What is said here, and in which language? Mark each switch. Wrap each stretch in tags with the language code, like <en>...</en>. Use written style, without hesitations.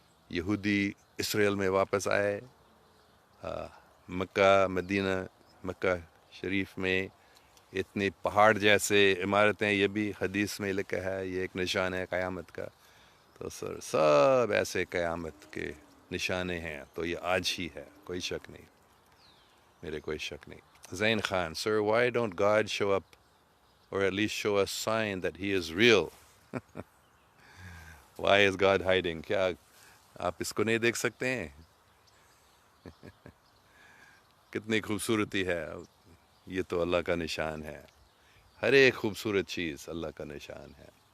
<ur>یہودی اسرائیل میں واپس آئے، مکہ مدینہ، مکہ شریف میں اتنے پہاڑ جیسے عمارتیں، یہ بھی حدیث میں لکھا ہے یہ ایک نشان ہے قیامت کا. تو سر سب ایسے قیامت کے نشانے ہیں، تو یہ آج ہی ہے، کوئی شک نہیں، میرے کوئی شک نہیں.</ur> <en>Zain Khan: sir why don't God show up or at least show us sign that he is real? Why is God hiding?</en> <ur>کیا آپ اس کو نہیں دیکھ سکتے ہیں؟ کتنی خوبصورتی ہے! یہ تو اللہ کا نشان ہے. ہر ایک خوبصورت چیز اللہ کا نشان ہے.</ur>